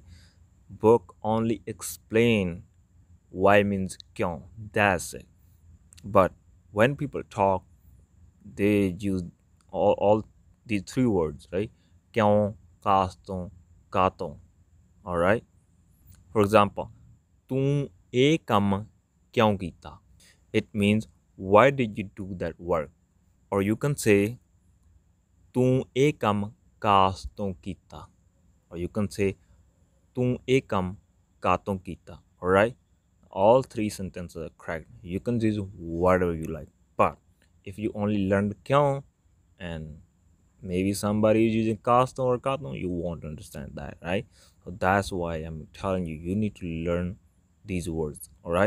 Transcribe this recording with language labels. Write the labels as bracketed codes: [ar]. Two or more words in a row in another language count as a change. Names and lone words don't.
[en] Book only explain why means kyon, that's it. But when people talk, they use all these three words, right? [pa] ਕਿਉਂ, ਕਾਸਤੋਂ, ਕਾਤੋਂ, [en] all right? For example, [pa] ਤੂੰ ਇਹ ਕੰਮ ਕਿਉਂ ਕੀਤਾ? [en] It means why did you do that work? Or you can say [pa] ਤੂੰ ਇਹ ਕੰਮ ਕਾਸ ਤੋਂ ਕੀਤਾ? [en] Or you can say [pa] ਤੂੰ ਇਹ ਕੰਮ ਕਾਤੋਂ ਕੀਤਾ? [en] All right? All three sentences are correct. You can use whatever you like. But if you only learn kyun and maybe somebody is using kasto or katon, you won't understand that, right? So that's why I'm telling you, you need to learn these words, all right?